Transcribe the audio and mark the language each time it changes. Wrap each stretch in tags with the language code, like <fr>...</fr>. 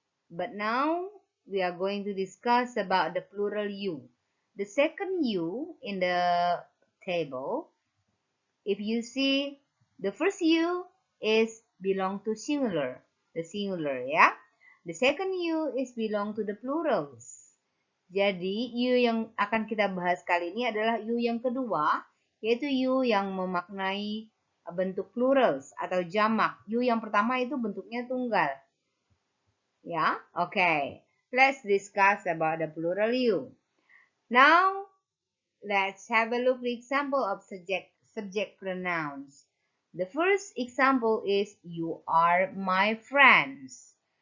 <en>But now we are going to discuss about the plural you. The second you in the table, if you see the first you is belong to singular, the singular ya. The second you is belong to the plurals.</en> <id>Jadi you yang akan kita bahas kali ini adalah you yang kedua, yaitu you yang memaknai bentuk plurals atau jamak. You yang pertama itu bentuknya tunggal. Ya, okay.</id> <en>Let's discuss about the plural you. Now, let's have a look at the example of subject pronouns. The first example is you are my friends.</en>